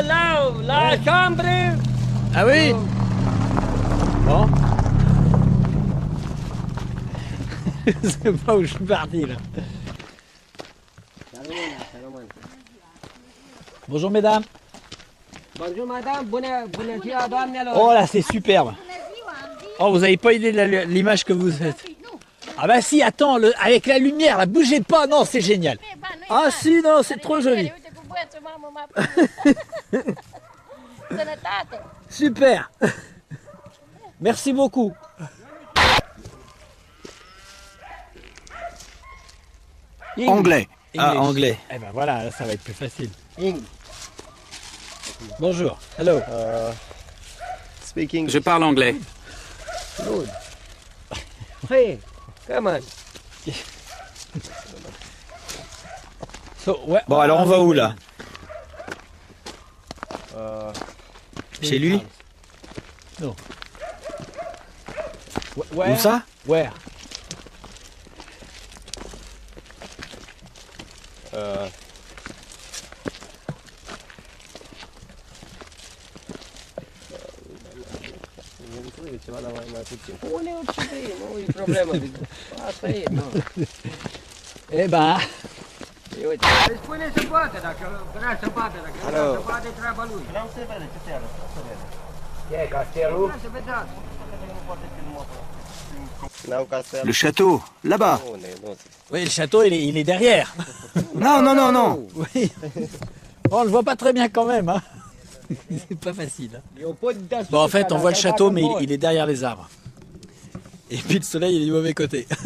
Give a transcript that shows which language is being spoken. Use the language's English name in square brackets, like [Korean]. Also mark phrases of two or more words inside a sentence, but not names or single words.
[French] Là-haut, la chambre. Ah oui. Bon. Je sais pas où je suis parti là. Bonjour mesdames. Bonjour madame, [Romanian] bună ziua doamnelor. [French] Oh là, c'est superbe. Oh, vous avez pas idée de l'image que vous êtes. Ah bah si, attends, avec la lumière, là, bougez pas, non, c'est génial. Ah si, non, c'est trop joli. Super. Merci beaucoup. Anglais. Ah, anglais. Eh ben voilà, là, ça va être plus facile. Bonjour. Hello. Je parle anglais. [English] Good. Hey, come on. So, [French] ouais, Bon, alors on va où là? Chez lui? Non. Où ça? [English] Where? [Romanian] Ceva, dar mai puțin. Pune orice vrei, nu e problemă. Asta e, nu. Eh ben. Uite, îi spune să poate, dacă vrea să poate, dacă vrea să poate, treaba lui. Vreau să vede ce te arăt, să vede. E castelul? Să vedeți. [French] Le château, là-bas. Oui, le château, il est derrière. Non, non, non, non. Oui. On le voit pas très bien quand même. Hein. C'est pas facile. Hein. Bon, en fait, on voit le château, mais il est derrière les arbres. Et puis le soleil, il est du mauvais côté.